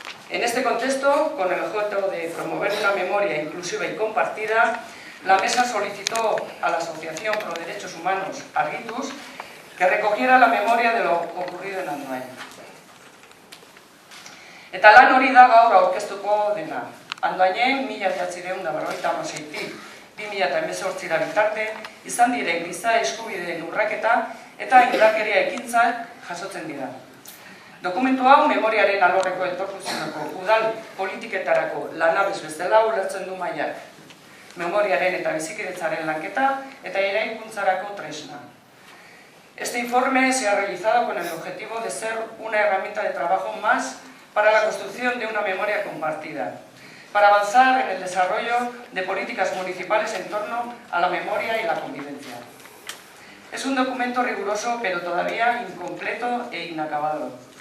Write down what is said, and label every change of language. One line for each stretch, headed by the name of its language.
Spanish: En este contexto, con el objeto de promover una memoria inclusiva y compartida, la Mesa solicitó a la Asociación Pro Derechos Humanos, Argitus, que recogiera la memoria de lo ocurrido en Andoain.
Basque: Eta lan hori da gaur aurkeztuko dena. Andoainen 1956-tik 2018 bitarte izan diren giza eskubideen urraketa eta indarkeria ekintzak jasotzen dira. Dokumentu hau memoriaren alorreko etorkizuneko udal politiketarako lanabes bezala ulertzen du mailak. Memoriaren eta bizikidetzaren lanketa eta eraikuntzarako tresna.
Spanish: Este informe se ha realizado con el objetivo de ser una herramienta de trabajo más para la construcción de una memoria compartida, para avanzar en el desarrollo de políticas municipales en torno a la memoria y la convivencia. Es un documento riguroso, pero todavía incompleto e inacabado.